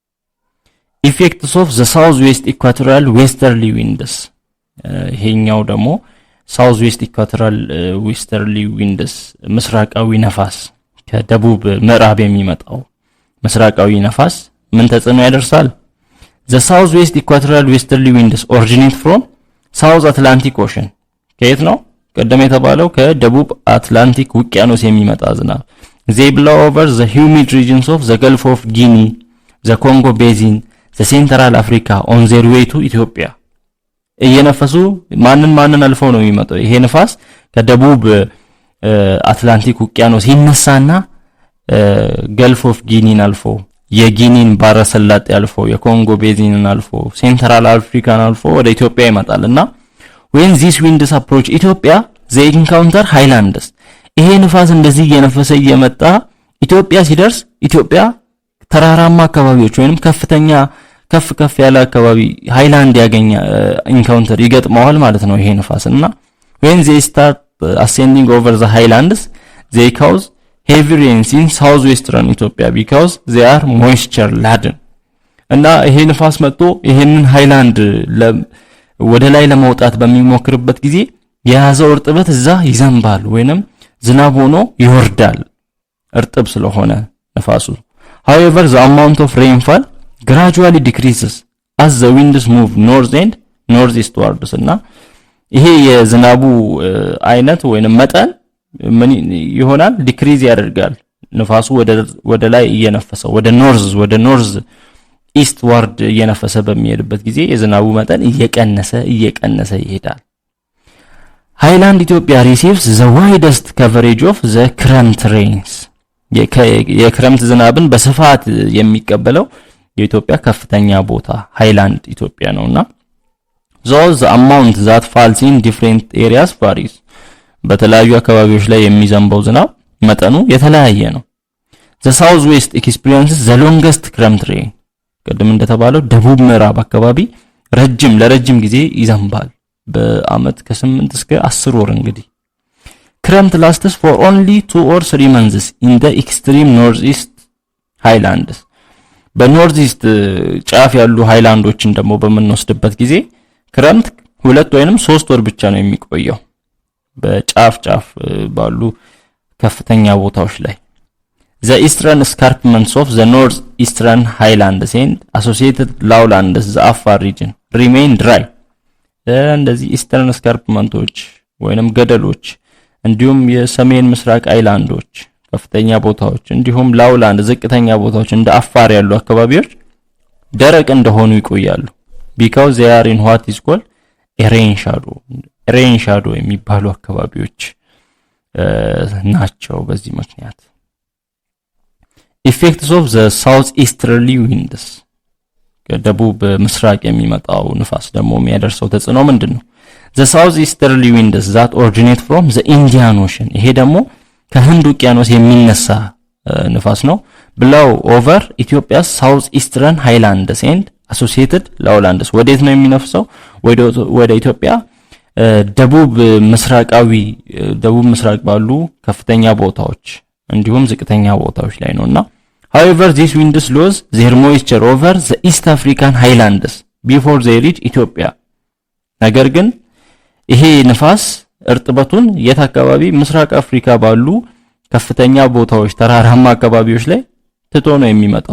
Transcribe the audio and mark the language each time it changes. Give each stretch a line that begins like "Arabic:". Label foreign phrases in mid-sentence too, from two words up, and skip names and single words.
English: effects of the south west equatorial westerly winds
Amharic: ይሄኛው ደግሞ
English: south west equatorial westerly winds
Amharic: ምስራቃዊ ነፋስ ከደቡብ ምዕራብ የሚመጣው ምስራቃዊ ነፋስ ምን ተጽዕኖ ያደርሳል?
English: the south west equatorial westerly winds originate from south Atlantic ocean
Amharic: ከየት ነው? ቀደም የተባለው ከደቡብ አትላንቲክ ውቅያኖስ የሚመጣ ዝናብ
English: they blow over the humid regions of the Gulf of Guinea, the Congo Basin, the Central Africa on their way to Ethiopia.
Amharic: እየነፈሱ ማንን አልፈው ነው የሚመጣው? ይሄ ንፋስ ከደቡብ አትላንቲክ ውቅያኖስ ይነሳና
English: gulf of Guinea
Amharic: አልፎ የጊኒን ባሕረ ሰላጤ አልፎ የኮንጎ ቤዚንን አልፎ ሴንትራል አፍሪካን አልፎ ወደ ኢትዮጵያ ይመጣልና
English: when these winds approach Ethiopia they encounter highlands.
Amharic: ይሄ ንፋስ እንደዚህ እየነፈሰ እየመጣ ኢትዮጵያ ሲደርስ ኢትዮጵያ ተራራማ አካባቢዎች ወይንም ከፍ ያለ አካባቢ ሃይላንድ ያገኛ ኢንካውንተር ይገጥመዋል ማለት ነው ይሄ ንፋስና
English: when they start ascending over the highlands they cause heavy rains in southwestern Ethiopia because they are moisture laden.
Amharic: እና ይሄ ንፋስ መጥቶ ይሄንን ሃይላንድ ወደ ላይ ለማውጣት በሚሞክርበት ጊዜ የያዘው እርጥበት እዛ ይዘንባል ወይንም ዝናብ ሆኖ ይወርዳል እርጥብ ስለሆነ ንፋሱ።
English: however the amount of rainfall gradually decreases as the winds move north and northeastwards.
Amharic: እና ይሄ የዝናቡ አይነት ወይንም መጠን ምን ይሆናል? ዲክሪዝ ያደርጋል። ንፋሱ ወደ ላይ እየነፈሰ ወደ
English: north east ward
Amharic: እየነፈሰ በሚሄድበት ጊዜ የዝናቡ መጠን እየቀነሰ ይሄዳል። ሃይላንድ ኢትዮጵያ
English: receives the widest coverage of the current rains.
Amharic: የክረምት ዝናብን በስፋት የሚቀበለው የኢትዮጵያ ከፍተኛ ቦታ ሃይላንድ ኢትዮጵያ ነውና
English: though the amount that falls in different areas varies.
Amharic: በተለያዩ አካባቢዎች ላይ የሚዘንበው ዝናብ መጠኑ የተለያየ ነው።
English: the south west experiences the longest
Amharic: ክረምት
English: rain.
Amharic: ቀደም እንደተባለው ደቡብ ምዕራብ አካባቢ ለረጅም ጊዜ ይዘንባል በአመት ከ8 እስከ 10 ወር እንግዲህ ክረምት
English: lasts for only 2 or 3 months in the extreme northeast highlands.
Amharic: በኖርዝ ኢስት ጫፍ ያሉ ሃይላንዶችን ደግሞ በመንወስድበት ጊዜ ክረምት 2 ወይንም 3 ወር ብቻ ነው የሚቆየው በጫፍ ባሉ ከፍተኛ ቦታዎች ላይ።
English: the eastern escarpments of the north eastern highlands and associated lowlands the Afar region remain dry.
Amharic: እንደዚህ ኢስተርን እስካርፕመንቶች ወይንም ገደሎች እንዲሁም የሰሜን ምስራቅ አይላንዶች ከፍተኛ ቦታዎች እንዲሁም ላውላንድ ዝቅተኛ ቦታዎች እንደ አፋር ያሉ አካባቢዎች ደረቅ እንደሆኑ ይቆያሉ
English: because they are in what is called rain shadow
Amharic: የሚባሉ አካባቢዎች ናቸው። በዚህ ምክንያት
English: effects of the southeasterly winds
Amharic: ከደቡብ ምስራቅ የሚመጣው ንፋስ ደግሞ የሚያደርሰው ተጽዕኖ ምንድነው?
English: the southeasterly winds that originate from the Indian Ocean.
Amharic: ይሄ ደግሞ ከህንድ ውቅያኖስ የሚነሳ ንፋስ ነው።
English: blow over Ethiopia's southeastern highlands and associated lowlands.
Amharic: ወዴት ነው የሚነፍሰው? ወደ ኢትዮጵያ ደቡብ ምስራቅ ባሉ ከፍተኛ ቦታዎች እንዲሁም ዝቅተኛ ቦታዎች ላይ ነውና
English: however these winds lose their moisture over the East African highlands before they reach Ethiopia.
Amharic: ነገር ግን ይሄ ንፋስ እርጥበቱን የት አካባቢ ምስራቅ አፍሪካ ባሉ ከፍተኛ ቦታዎች ተራራማ አካባቢዎች ላይ ትቶ ነው የሚመጣው።